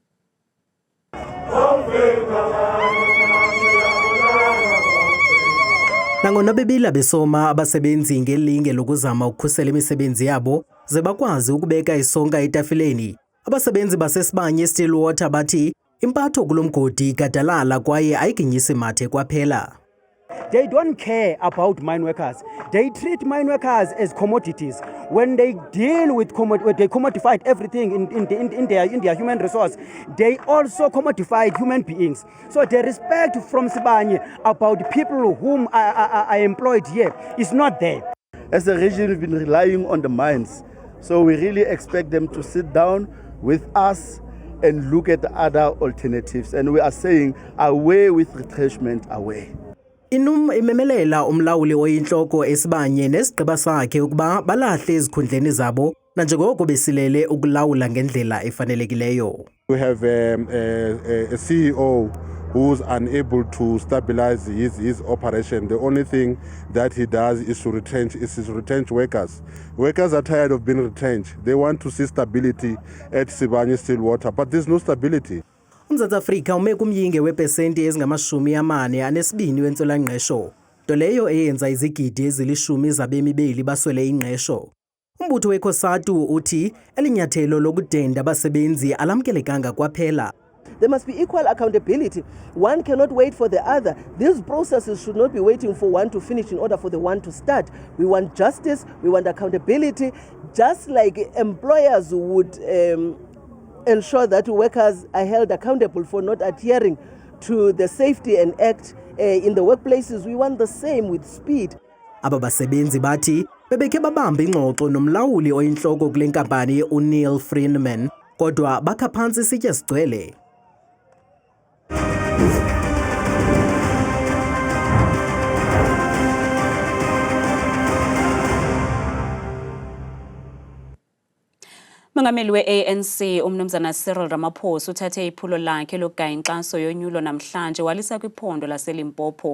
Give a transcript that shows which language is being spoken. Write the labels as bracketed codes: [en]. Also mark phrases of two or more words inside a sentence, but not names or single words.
[xh] Nangona bebila besoma abasebenzi ngelinge lokuzama ukukhusela imisebenzi yabo ze bakwazi ukubeka isonka etafileni, abasebenzi baseSibanye Stillwater bathi impatho kulomgodi igadalala kwaye ayiginyisi mathe kwaphela. [en] They don't care about mine workers. They treat mine workers as commodities. When they deal with they commodified everything in their human resource, they also commodified human beings. So the respect from Sibanye about people whom are employed here is not there. As a region, we've been relying on the mines. So we really expect them to sit down with us and look at the other alternatives. And we are saying away with retrenchment, away. [xh] iNUM imemelela umlawuli oyinhloko eSibanye nesigqiba sakhe ukuba balahle izikhundleni zabo nanjengoko besilele ukulawula ngendlela efanelekileyo. [en] We have a CEO who's unable to stabilize his operation. The only thing that he does is to retrench workers. Workers are tired of being retrenched. They want to see stability at Sibanye Stillwater, but there's no stability. [xh] UMzantsi Afrika ume kumyinge wepesenti ezingama-42 wentswelangqesho, nto leyo eyenza izigidi ezili-10 zabemi beli baswele ingqesho. Umbutho weCOSATU uthi elinyathelo lokudenda abasebenzi alamkelekanga kwaphela. [en] There must be equal accountability. One cannot wait for the other. These processes should not be waiting for one to finish in order for the one to start. We want justice, we want accountability, just like employers would ensure that workers are held accountable for not adhering to the Safety and Act in the workplaces. We want the same with speed. [xh] Aba basebenzi bathi bebekhe babamba ingxoxo nomlawuli oyintloko kule nkampani uNeil Freineman, kodwa bakha phantsi isitya sigcwele. Mongameli we-ANC umnumzana Cyril Ramaphosa uthathe iphulo lakhe lokugaya inkxaso yonyulo namhlanje walisa kwiphondo laseLimpopo.